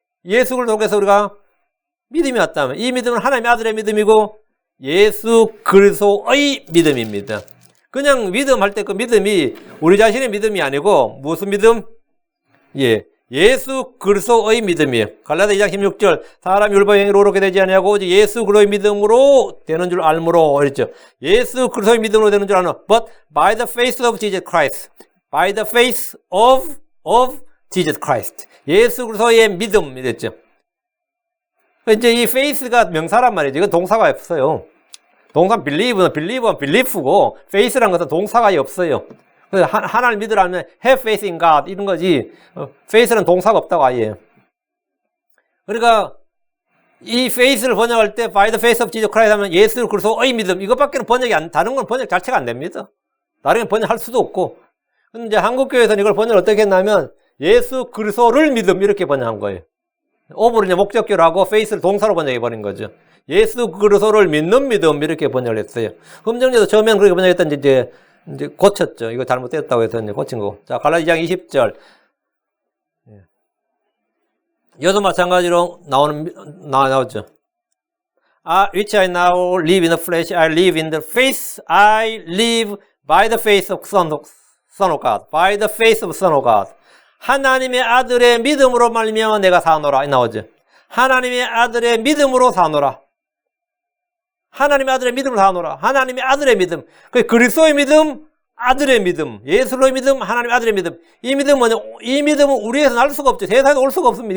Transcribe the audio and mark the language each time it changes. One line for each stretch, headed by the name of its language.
Korean: 예수 그리스도를 통해서 우리가 믿음이 왔다면 이 믿음은 하나님의 아들의 믿음이고 예수 그리스도의 믿음입니다. 그냥 믿음할 때 그 믿음이 우리 자신의 믿음이 아니고 무슨 믿음? 예수 그리스도의 믿음이에요. 갈라디아 2장 16절 사람이 율법 행위로 오르게 되지 아니하고 오직 예수 그리스도의 믿음으로 되는 줄 알므로 그랬죠. 예수 그리스도의 믿음으로 되는 줄 아는
English: but by the faith of Jesus Christ. by the faith of Jesus Christ.
Korean: 예수 그리스도의 믿음 이랬죠. 이제 이 faith가 명사란 말이죠. 이건 동사가 없어요. 동사 believe는 belief고 faith란 것은 동사가 없어요. 그래서 하나를 믿으라면
English: have faith in God
Korean: 이런 거지. faith는 동사가 없다고 아예. 그러니까 이 faith를 번역할 때
English: by the faith of Jesus Christ
Korean: 하면 예수 그리스도의 믿음 이것밖에는 다른 건 번역 자체가 안 됩니다. 다른 건 번역할 수도 없고. 근데 이제 한국교회에서는 이걸 번역을 어떻게 했냐면 예수 그리스도를 믿음 이렇게 번역한 거예요. of를 이제 목적격으로 하고 faith를 동사로 번역해 버린 거죠. 예수 그리스도를 믿는 믿음 이렇게 번역을 했어요. 흠정리도 처음에는 그렇게 번역했던 이제 고쳤죠. 이거 잘못됐다고 해서 이제 고친 거. 자, 갈라디아 2장 20절. 여도 마찬가지로 나오죠.
English: Which I now live in the flesh, I live in the faith, I live by the faith of Son of God, by the faith of Son of God.
Korean: 하나님의 아들의 믿음으로 말미암아 내가 사노라 나오죠. 하나님의 아들의 믿음으로 사노라. 하나님의 아들의 믿음으로 사노라. 하나님의 아들의 믿음. 그 그리스도의 믿음, 아들의 믿음, 예수로의 믿음, 하나님의 아들의 믿음. 이 믿음은 우리에서 날 수가 없죠. 세상에 올 수가 없습니다.